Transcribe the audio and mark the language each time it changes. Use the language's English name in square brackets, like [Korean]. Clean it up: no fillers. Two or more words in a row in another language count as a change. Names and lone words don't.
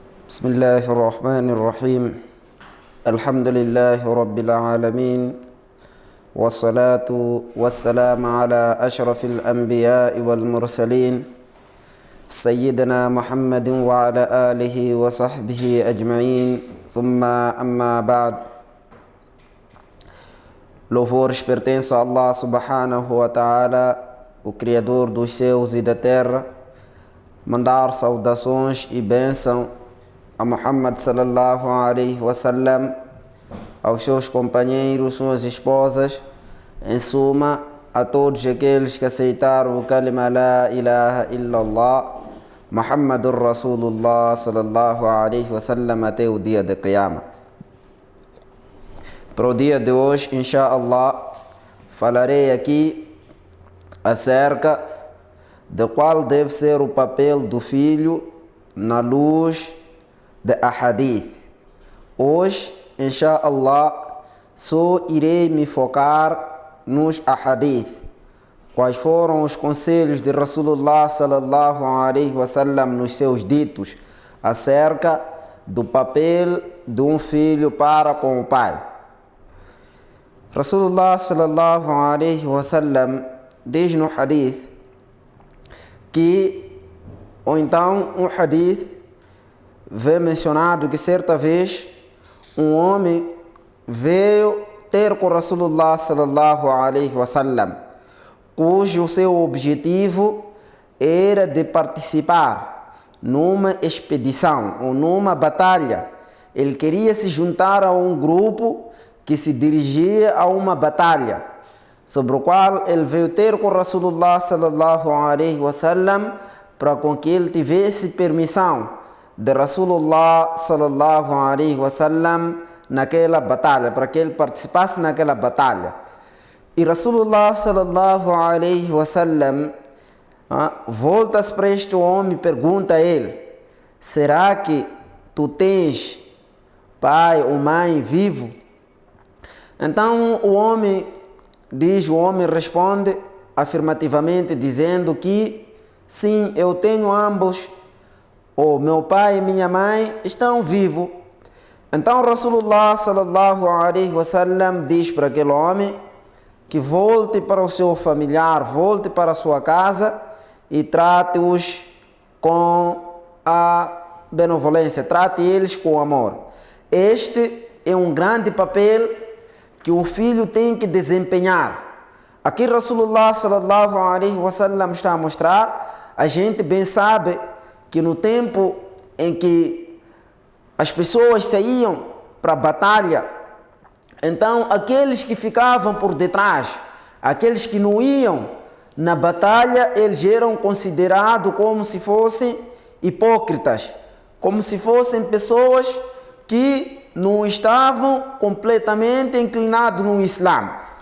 [Arabic] بسم الله الرحمن الرحيم الحمد لله رب العالمين والصلاة والسلام على أشرف الأنبياء والمرسلين سيدنا محمد وعلى آله وصحبه أجمعين ثم أما بعد. [Portuguese] Louvores pertencem a [Arabic] الله سبحانه وتعالى, [Portuguese] o Criador dos céus e da terra. Mandar saudações e bênção a Muhammad [Arabic] صلى الله عليه وسلم, [Portuguese] aos seus companheiros, suas esposas, em suma, a todos aqueles que aceitaram o [Arabic] كلمة لا إله إلا الله محمد رسول الله صلى الله عليه وسلم [Portuguese] até o dia de Qiyamah. Para o dia de hoje, inshallah, falarei aqui acerca de qual deve ser o papel do filho na luz de ahadith. Hoje, inshallah, só irei me focar nos ahadith. Quais foram os conselhos de [Arabic] رسول الله صلى الله عليه وسلم [Portuguese] nos seus ditos acerca do papel de um filho para com o pai. [Arabic] رسول الله صلى الله عليه وسلم [Portuguese] diz no hadith que, ou então um hadith vê mencionado que certa vez um homem veio ter com [Arabic] رسول الله صلى الله عليه وسلم, [Portuguese] cujo seu objetivo era de participar numa expedição ou numa batalha. Ele queria se juntar a um grupo que se dirigia a uma batalha, sobre o qual ele veio ter com [Arabic] رسول الله صلى الله عليه وسلم [Portuguese] para com que ele tivesse permissão de [Arabic] رسول الله صلى الله عليه وسلم [Portuguese] naquela batalha, para que ele participasse naquela batalha. E [Arabic] رسول الله صلى الله عليه وسلم [Portuguese] volta-se para este homem e pergunta a ele: será que tu tens pai ou mãe vivo? Então o homem responde afirmativamente, dizendo que sim, eu tenho ambos, ou meu pai e minha mãe estão vivos. Então [Arabic] رسول الله صلى الله عليه وسلم [Portuguese] diz para aquele homem que volte para o seu familiar, volte para a sua casa e trate-os com a benevolência, trate eles com amor. Este é um grande papel que o filho tem que desempenhar. Aqui [Arabic] رسول الله صلى الله عليه وسلم [Portuguese] está a mostrar, a gente bem sabe que no tempo em que as pessoas saíam para a batalha, então aqueles que ficavam por detrás, aqueles que não iam na batalha, eles eram considerados como se fossem hipócritas, como se fossem pessoas que não estavam completamente inclinados no Islã.